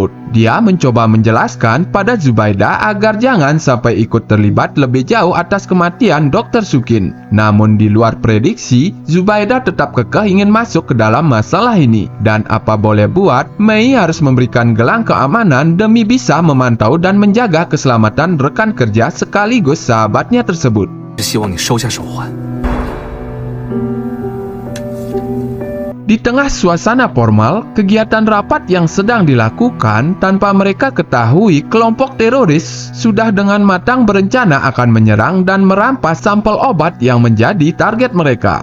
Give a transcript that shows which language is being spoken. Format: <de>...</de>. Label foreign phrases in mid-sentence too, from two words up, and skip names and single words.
<id>Dia mencoba menjelaskan pada Zubaidah agar jangan sampai ikut terlibat lebih jauh atas kematian Dr. Sukin. Namun di luar prediksi, Zubaidah tetap kekeh ingin masuk ke dalam masalah ini. Dan apa boleh buat, Mei harus memberikan gelang keamanan demi bisa memantau dan menjaga keselamatan rekan kerja sekaligus sahabatnya tersebut.</id> <zh>希望你收下手环。</zh> <id>Di tengah suasana formal, kegiatan rapat yang sedang dilakukan tanpa mereka ketahui kelompok teroris sudah dengan matang berencana akan menyerang dan merampas sampel obat yang menjadi target mereka.</id>